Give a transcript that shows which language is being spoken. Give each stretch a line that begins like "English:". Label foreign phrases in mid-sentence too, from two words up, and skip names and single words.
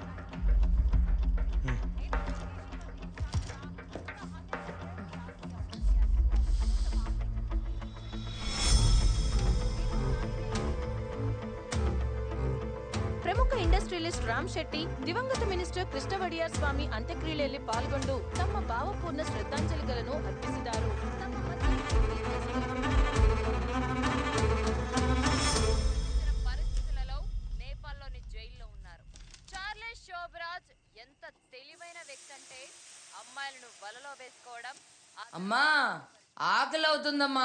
Kannada: ಪ್ರಮುಖ ಇಂಡಸ್ಟ್ರಿಯಲಿಸ್ಟ್ ರಾಮ್ ಶೆಟ್ಟಿ ದಿವಂಗತ ಮಿನಿಸ್ಟರ್ కೃಷ್ಣವಡಿಯಾರ್ ಸ್ವಾಮಿ ಅಂತ್ಯಕ್ರಿಯೆಯಲ್ಲಿ ಪಾಲ್ಗೊಂಡು ತಮ್ಮ ಭಾವಪೂರ್ಣ ಶ್ರದ್ಧಾಂಜಲಿಗಳನ್ನು ಅರ್ಪಿಸಿದರು.
Telugu: పరిస్థితులలో నేపాల్లోని జైల్లో ఉన్నారు. చార్లెస్ శోభరాజ్ ఎంత తెలివైన వ్యక్తి అంటే అమ్మాయిలను వలలో వేసుకోవడం. అమ్మా ఆకలి అవుతుందమ్మా,